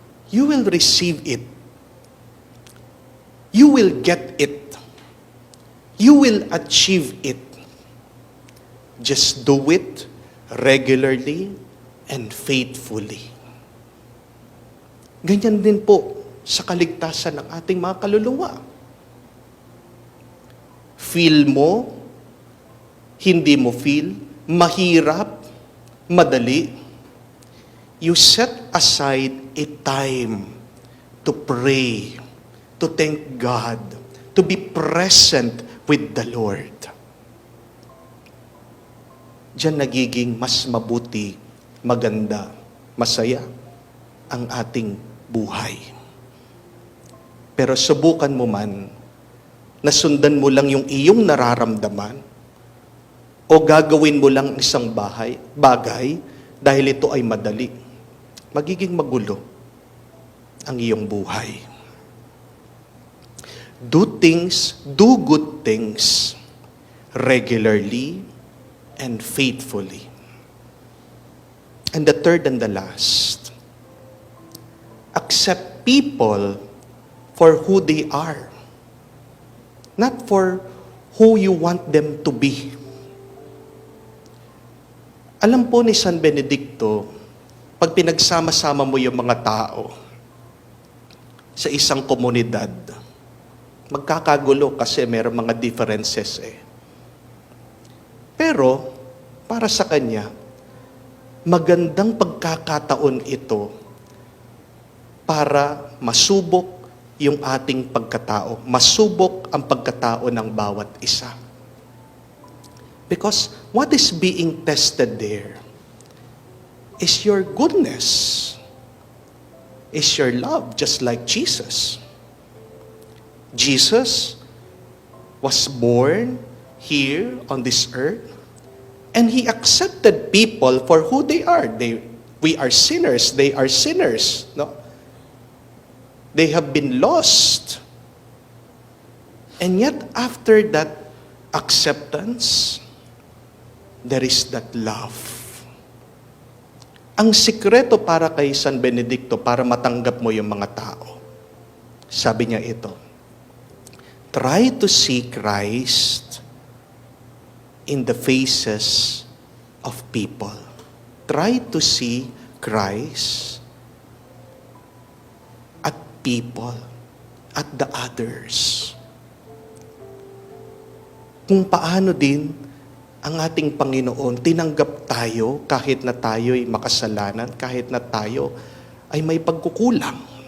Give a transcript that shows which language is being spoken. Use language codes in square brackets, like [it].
[en] You will receive it. You will get it. You will achieve it. Just do it regularly and faithfully. [tl] Ganyan din po sa kaligtasan ng ating mga kaluluwa. Feel mo, hindi mo feel, mahirap, madali, [en] you set aside a time to pray, to thank God, to be present with the Lord. [tl] Diyan nagiging mas mabuti, maganda, masaya ang ating buhay. Pero subukan mo man, nasundan mo lang yung iyong nararamdaman, o gagawin mo lang isang bagay dahil ito ay madali, magiging magulo ang iyong buhay. [en] Do good things regularly and faithfully. And the third and the last, accept people for who they are, not for who you want them to be. [tl] Alam po ni San Benedicto, pag pinagsama-sama mo yung mga tao sa isang komunidad, magkakagulo kasi mayroong mga differences eh. Pero, para sa kanya, magandang pagkakataon ito para masubok yung ating pagkatao. Masubok ang pagkatao ng bawat isa. [en] Because what is being tested there is your goodness, is your love, just like Jesus. Jesus was born here on this earth, and He accepted people for who they are. We are sinners, they are sinners. No? They have been lost. And yet, after that acceptance, there is that love. [tl] Ang sikreto para kay San Benedicto, para matanggap mo yung mga tao, sabi niya ito, [en] try to see Christ in the faces of people. Try to see Christ at people, at the others. [tl] Kung paano din ang ating Panginoon, tinanggap tayo kahit na tayo'y makasalanan, kahit na tayo ay may pagkukulang.